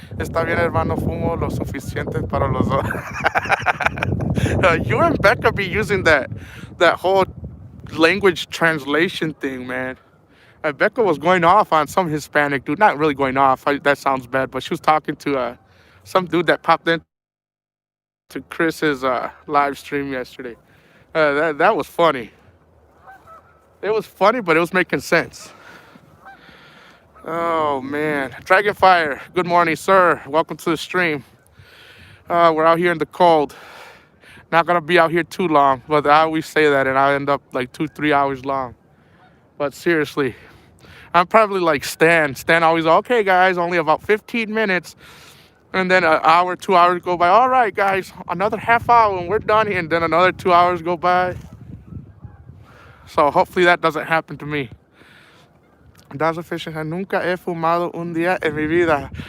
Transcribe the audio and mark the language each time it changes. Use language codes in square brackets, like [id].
[es] Está bien, hermano, fumo lo suficiente para los dos. [en] You and Becca be using that whole language translation thing, man. Becca was going off on some Hispanic dude. Not really going off. That sounds bad, but she was talking to some dude that popped into Chris's live stream yesterday. That was funny. It was funny, but it was making sense. Oh, man. Dragonfire, good morning, sir. Welcome to the stream. We're out here in the cold. Not going to be out here too long, but I always say that, and I end up like 2-3 hours long. But seriously, I'm probably like Stan. Stan always, okay, guys, only about 15 minutes. And then an hour, 2 hours go by. All right, guys, another half hour and we're done here. And then another 2 hours go by. So hopefully that doesn't happen to me. Dazzle fishing. [es] Nunca he fumado un día en mi vida.